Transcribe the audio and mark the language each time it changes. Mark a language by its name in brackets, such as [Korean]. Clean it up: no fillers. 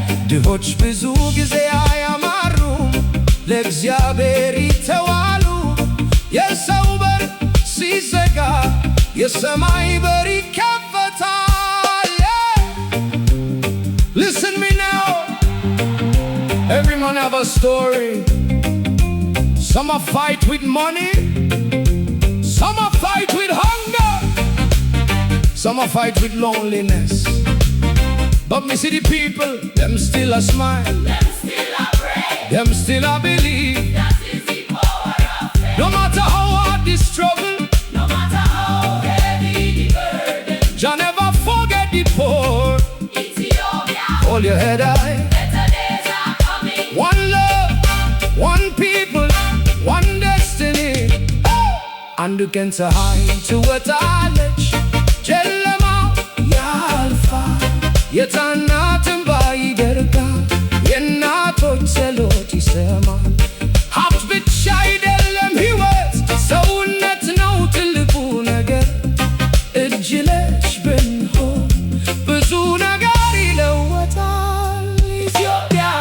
[Amharic] ድሆች ብዙ ጊዜ አያማሩም፣ ለእግዚአብሔር ይተዋሉ። የሰው በር ሲዘጋ የሰማይ በር ይከፈታል። [English] Listen me now, everyone have a story. Some are fight with money, some are fight with hunger, some are fight with loneliness. But me see the people, them still a smile, them still a pray, them still a believe. that is the power of faith. No matter how hard the struggle, No matter how heavy the burden, Jah never forget the poor. Ethiopia, Hold your head high. better days are coming. One love, one people, one destiny. [Amharic] አንዱን ፀሐይ ትወጣለች፣ ጨለማው ያልፋል። የሕፃናት እንባ ይደርቃል፣ የእናቶች ጸሎት ይሰማል። ሀብት ብቻ አይደለም ሕይወት፣ ሰውነት ነው ትልቁ ነገር። እጅ ለእጅ ብንሆን ብዙ ነገር ይለወጣል። ኢትዮጵያ